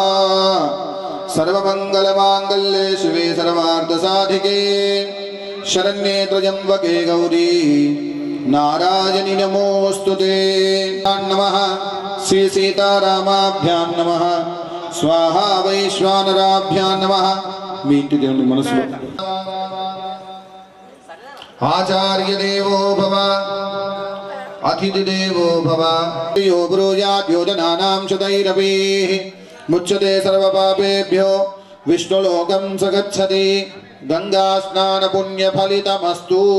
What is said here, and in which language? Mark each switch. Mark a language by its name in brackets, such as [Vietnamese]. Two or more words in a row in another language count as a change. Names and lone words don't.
[Sanskrit] सर्वमङ्गलमाङ्गल्ये शिवे सर्वार्थसाधिके शरण्ये त्र्यम्बके गौरी नारायणि नमोऽस्तुते नमः श्री सीतारामाभ्यां नमः स्वाहा वैश्वानराभ्यां नमः [Telugu] మీ ఇంటి దేవుని మనసులో [Sanskrit] आचार्य देवो भव अतिथि देवो भव यो ब्रूयात् योजनानां शतैरपि मुच्यते सर्वपापेभ्यो विष्णुलोकं स गच्छति गंगा स्नान पुण्य फलितमस्तु